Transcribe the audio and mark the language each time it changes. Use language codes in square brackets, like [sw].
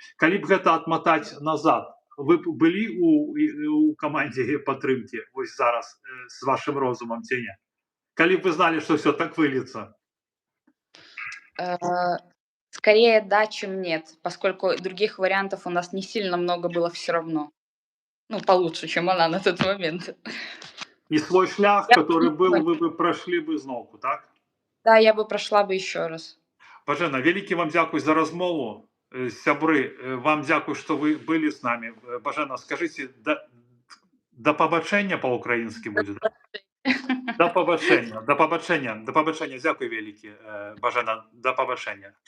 [be] Калі б гэта адматаць назад, вы былі у камандзе падтрымкі вось зараз з вашым розумам ці не? Калі б вы зналі, што все так выльецца? [ru] скорее да, чем нет, поскольку других вариантов у нас не сильно много было все равно. Ну, получше, чем она на тот момент. И свой шлях, который был, вы бы прошли бы знову, так? Да, я бы прошла бы еще раз. [be] Бажена, вялікі вам дзякуй за размову. Сябры, вам дзякуй, што вы былі з намі. Бажена, скажыце, да пабачэння па-украінскі будзе, да? Да пабачэння, дзякуй вялікі, Бажена, да пабачэння.